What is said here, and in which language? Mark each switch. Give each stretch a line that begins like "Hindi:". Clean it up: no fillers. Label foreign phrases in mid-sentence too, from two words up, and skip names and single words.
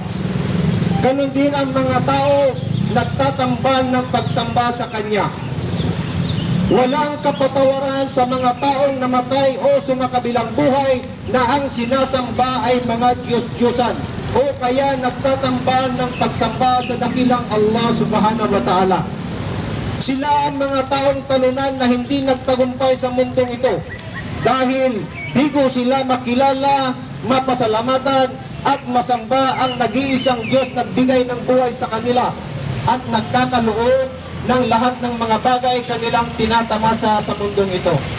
Filipino: Ganon din ang mga tao nagtatambal ng pagsamba sa Kanya. Walang kapatawaran sa mga taong namatay o sumakabilang buhay na ang sinasamba ay mga Diyos-Diyosan o kaya nagtatambal ng pagsamba sa dakilang Allah
Arabic: سبحانه وتعالى.
Filipino: Sila ang mga taong talunan na hindi nagtagumpay sa mundong ito dahil di ko sila makilala, mapasalamatan at masamba ang nag-iisang Diyos nagbigay ng buhay sa kanila at nagkakaloob ng lahat ng mga bagay kanilang tinatamasa sa mundong ito.